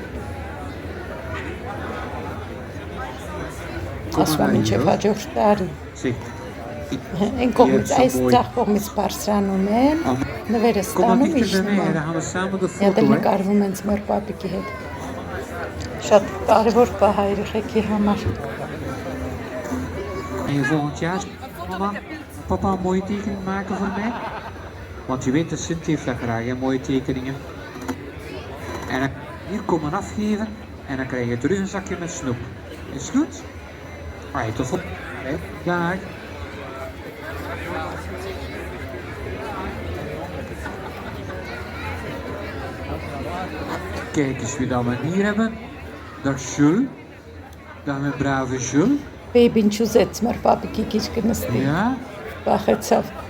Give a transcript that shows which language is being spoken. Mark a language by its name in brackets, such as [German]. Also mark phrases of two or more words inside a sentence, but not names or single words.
[Armenian] Ասում եմ ինչև հաջորդ տարի։ Այն կողմից, այս ձախ կողմից բարձրանում են, նվերը ստանում իջնում են, հետ էլ նկարվում են ձմեռ պապիկի հետ։ Շատ կարևոր պահ է երեխեքի համար։ [Dutch] En volgend jaar, mama, papa een mooie tekening maken voor mij? Want je weet, de Sint heeft dat graag, hè, mooie tekeningen. En dan hier komen afgeven en dan krijg je terug een zakje met snoep. Is het goed? Alright, tot volgende. Dag. Kijk eens wie dat we hier hebben. Dag Jules. Dag mijn brave Jules. [Armenian] Baby չուզեց մեր պապիկի գիրկը նստի։ [Dutch] Ja. [Armenian] Վախեցավ։